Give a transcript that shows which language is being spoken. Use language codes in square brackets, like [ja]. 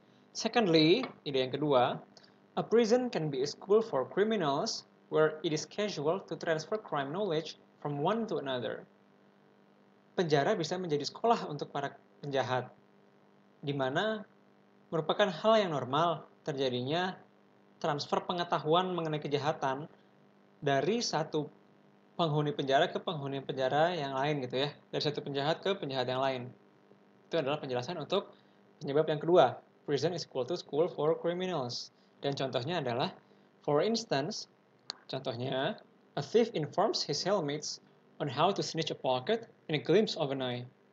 [en] Secondly, ide yang kedua, a prison can be a school for criminals where it is casual to transfer crime knowledge from one to another. [id] Penjara bisa menjadi sekolah untuk para penjahat, di mana merupakan hal yang normal terjadinya transfer pengetahuan mengenai kejahatan dari satu penghuni penjara ke penghuni penjara yang lain gitu ya, dari satu penjahat ke penjahat yang lain. Itu adalah penjelasan untuk penyebab yang kedua, prison is equal to school for criminals. [en] Dan contohnya adalah, for instance, contohnya, a thief informs his cellmates on how to snitch a pocket in a glimpse of an eye.